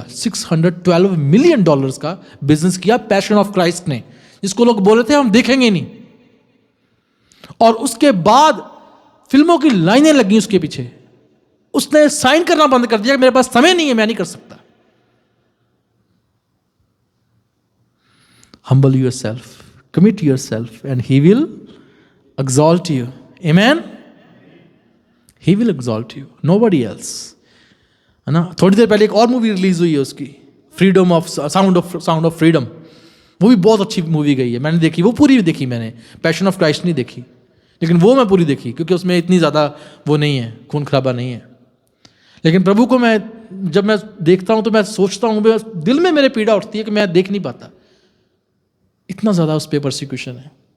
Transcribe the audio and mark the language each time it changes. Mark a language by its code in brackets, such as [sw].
[hi] $612 million का business किया passion of Christ ने, जिसको लोग बोले थे हम देखेंगे नहीं। और उसके बाद फिल्मों की लाइनें लगी उसके पीछे। उसने साइन करना बंद कर दिया कि मेरे पास समय नहीं है, मैं नहीं कर सकता। [en] Humble yourself, commit yourself, and He will exalt you. Amen? He will exalt you, nobody else. [hi] है ना। थोड़ी देर पहले एक और मूवी रिलीज हुई है उसकी, साउंड ऑफ फ्रीडम। वो भी बहुत अच्छी मूवी गई है, मैंने देखी, वो पूरी देखी मैंने। पैशन ऑफ क्राइस्ट नहीं देखी, लेकिन वो मैं पूरी देखी, क्योंकि उसमें इतनी ज़्यादा वो नहीं है, खून खराबा नहीं है। लेकिन प्रभु को जब मैं देखता हूँ तो मैं सोचता हूँ, दिल में मेरे पीड़ा उठती है कि मैं देख नहीं पाता, इतना ज़्यादा उस पर परसिक्यूशन है।